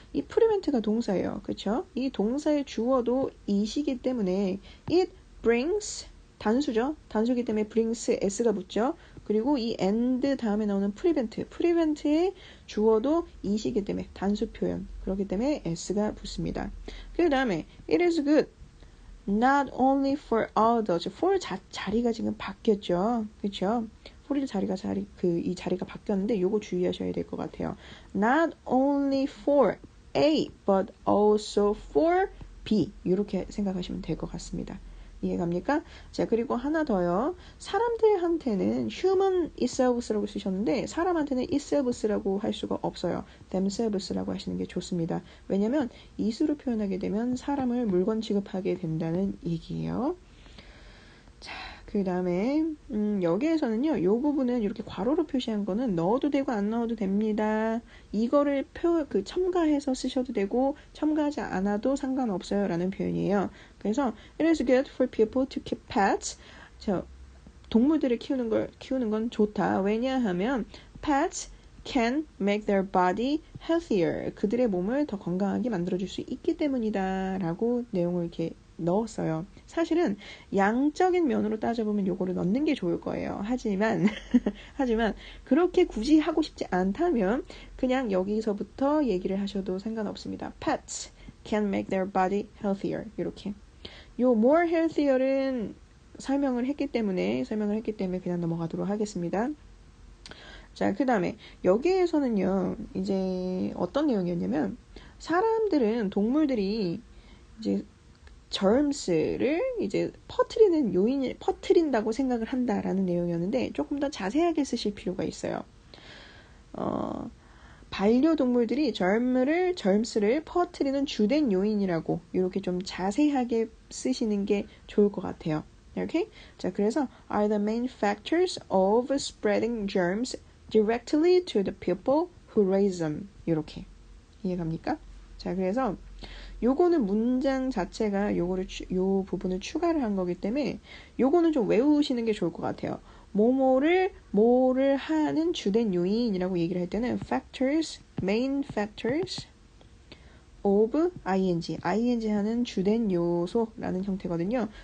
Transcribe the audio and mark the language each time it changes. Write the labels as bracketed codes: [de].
[ko] 이 prevent가 동사예요. 그렇죠? 이 동사의 주어도 is이기 때문에 [en] it brings [ko] 단수죠. 단수기 때문에 brings s가 붙죠. 그리고 이 and 다음에 나오는 prevent의 주어도 is이기 때문에 단수 표현. 그렇기 때문에 s가 붙습니다. 그 다음에 [en] it is good not only for adults. [ko] for 자리가 지금 바뀌었죠. 그렇죠? for 이 자리가 바뀌었는데 요거 주의하셔야 될 것 같아요. [en] Not only for A but also for B [ko] 이렇게 생각하시면 될 것 같습니다. 이해갑니까? 자, 그리고 하나 더요. 사람들한테는 [en] human itselfs [ko] 라고 쓰셨는데 사람한테는 itselfs라고 할 수가 없어요. themselves라고 하시는 게 좋습니다. 왜냐면 it으로 표현하게 되면 사람을 물건 취급하게 된다는 얘기예요. 자, 그 다음에 여기에서는요. 이 부분은 이렇게 괄호로 표시한 거는 넣어도 되고 안 넣어도 됩니다. 이거를 첨가해서 쓰셔도 되고 첨가하지 않아도 상관없어요 라는 표현이에요. 그래서 [en] it is good for people to keep pets. [ko] 동물들을 키우는 건 좋다. 왜냐하면 [en] pets can make their body healthier. [ko] 그들의 몸을 더 건강하게 만들어줄 수 있기 때문이다 라고 내용을 이렇게 넣었어요. 사실은 양적인 면으로 따져보면 요거를 넣는 게 좋을 거예요. 하지만 그렇게 굳이 하고 싶지 않다면 그냥 여기서부터 얘기를 하셔도 상관없습니다. [en] Pets can make their body healthier. [ko] 이렇게. 요 more healthier은 설명을 했기 때문에 그냥 넘어가도록 하겠습니다. 자, 그 다음에 여기에서는요. 이제 어떤 내용이었냐면 동물들이 이제 germs를 이제 퍼뜨린다고 생각을 한다라는 내용이었는데 조금 더 자세하게 쓰실 필요가 있어요. 반려동물들이 germs를 퍼뜨리는 주된 요인이라고 이렇게 좀 자세하게 쓰시는 게 좋을 것 같아요. 이렇게 자, 그래서 [en] are the main factors of spreading germs directly to the people who raise them. [ko] 이렇게 이해갑니까? 자, 그래서 요거는 문장 자체가 요 부분을 추가를 한 거기 때문에 요거는 좀 외우시는 게 좋을 것 같아요. 뭐를 하는 주된 요인이라고 얘기를 할 때는 factors, [en] main factors of ing [ko] 하는 주된 요소라는 형태거든요.